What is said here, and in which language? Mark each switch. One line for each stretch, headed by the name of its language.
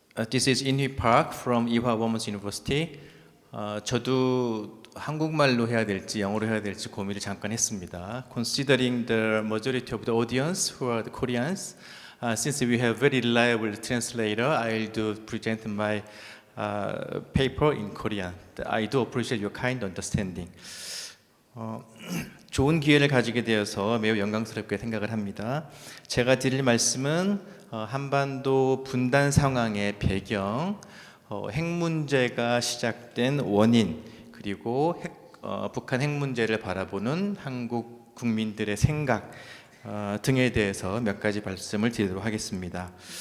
English: This is In-hui Park from Ewha Women's University.
Korean: 저도 한국말로 해야 될지 영어로 해야 될지 고민을 잠깐 했습니다.
English: Considering the majority of the audience who are the Koreans, since we have very reliable translator, I'll do present my paper in Korean. I do appreciate your kind understanding.
Korean: 좋은 기회를 가지게 되어서 매우 영광스럽게 생각을 합니다. 제가 드릴 말씀은 한반도 분단 상황의 배경, 핵 문제가 시작된 원인, 그리고 북한 핵 문제를 바라보는 한국 국민들의 생각 등에 대해서 몇 가지 말씀을 드리도록 하겠습니다.